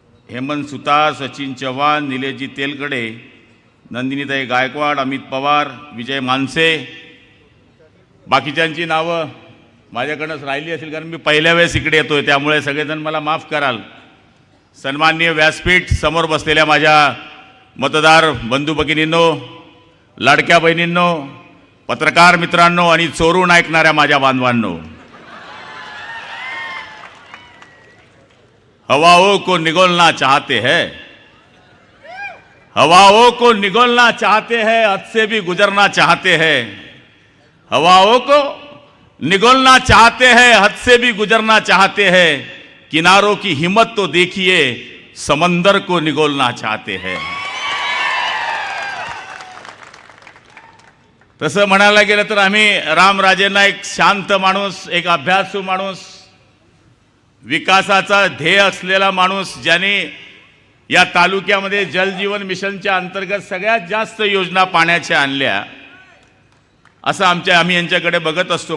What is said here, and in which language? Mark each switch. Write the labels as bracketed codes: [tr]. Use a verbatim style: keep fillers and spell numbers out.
[mr] हेमंत सुतार, सचिन चव्हाण, निलेशजी तेलकडे, नंदिनीताई गायकवाड, अमित पवार, विजय मानसे, बाकीच्यांची नावं माझ्याकडनंच राहिली असेल, कारण मी पहिल्या वेळेस इकडे येतो आहे, त्यामुळे सगळेजण मला माफ कराल. सन्माननीय व्यासपीठ, समोर बसलेल्या माझ्या मतदार बंधू भगिनींनो, लाडक्या बहिणींनो, पत्रकार मित्रांनो आणि चोरून ऐकणाऱ्या माझ्या बांधवांनो, [hi] हवाओं को निगोलना चाहते है, हवाओं को निगोलना चाहते है, हद से भी गुजरना चाहते है, हवाओं को निगलना चाहते हैं, हद से भी गुजरना चाहते हैं, किनारों की हिम्मत तो देखिए, समंदर को निगलना चाहते हैं. [mr] तसं म्हणायला गेलं तर आम्ही रामराजेंना एक शांत माणूस, एक अभ्यासू माणूस, विकासाचा ध्येय असलेला माणूस, ज्याने या तालुक्यामध्ये जलजीवन मिशनच्या अंतर्गत सगळ्यात जास्त योजना पाण्याच्या आणल्या, असं आमच्या आम्ही यांच्याकडे बघत असतो.